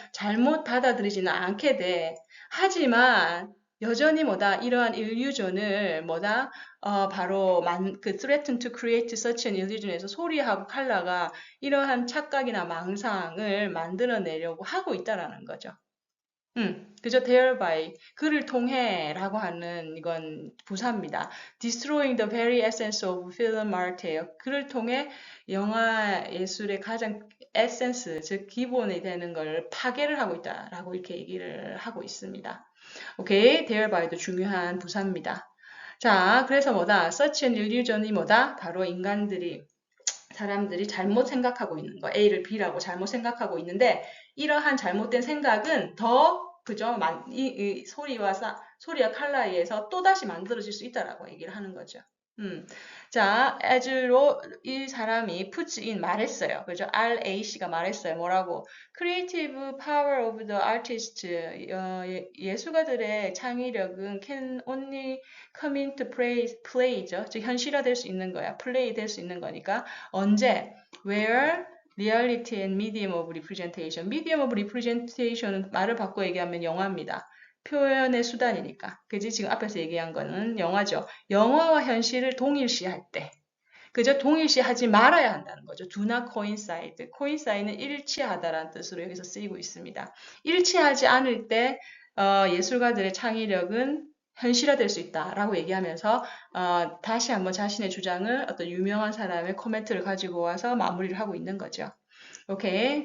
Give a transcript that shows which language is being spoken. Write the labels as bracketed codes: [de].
[ko] 잘못 받아들이지는 않게 돼. 하지만 여전히 이러한 일루전을 바로 [en] threaten to create such an illusion [ko] 에서 소리하고 칼라가 이러한 착각이나 망상을 만들어내려고 하고 있다라는 거죠. 그죠? thereby 그를 통해라고 하는 이건 부사입니다. [en] destroying the very essence of film art예요. [ko] 그를 통해 영화 예술의 가장 에센스, 즉 기본이 되는 걸 파괴를 하고 있다라고 이렇게 얘기를 하고 있습니다. 오케이, thereby 도 중요한 부사입니다. 자, 그래서 such an illusion이 바로 사람들이 잘못 생각하고 있는 거, A를 B라고 잘못 생각하고 있는데 이러한 잘못된 생각은 그죠? 이 소리와 칼라에 의해서 또다시 만들어질 수 있다라고 얘기를 하는 거죠. 자, as로 이 사람이 puts in 말했어요. 그죠? RAC가 말했어요. 뭐라고? [en] Creative power of the artist. [ko] 예술가들의 창의력은 [en] can only come into play죠. [ko] 즉, 현실화될 수 있는 거야. play 될 수 있는 거니까. 언제? [en] Where? reality and medium of representation. [ko] medium of representation은 말을 바꿔 얘기하면 영화입니다. 표현의 수단이니까. 그지? 지금 앞에서 얘기한 거는 영화죠. 영화와 현실을 동일시할 때. 그죠? 동일시하지 말아야 한다는 거죠. [en] do not coincide. [ko] coincide는 일치하다라는 뜻으로 여기서 쓰이고 있습니다. 일치하지 않을 때 예술가들의 창의력은 현실화될 수 있다라고 얘기하면서 다시 한번 자신의 주장을 어떤 유명한 사람의 코멘트를 가지고 와서 마무리를 하고 있는 거죠. 오케이.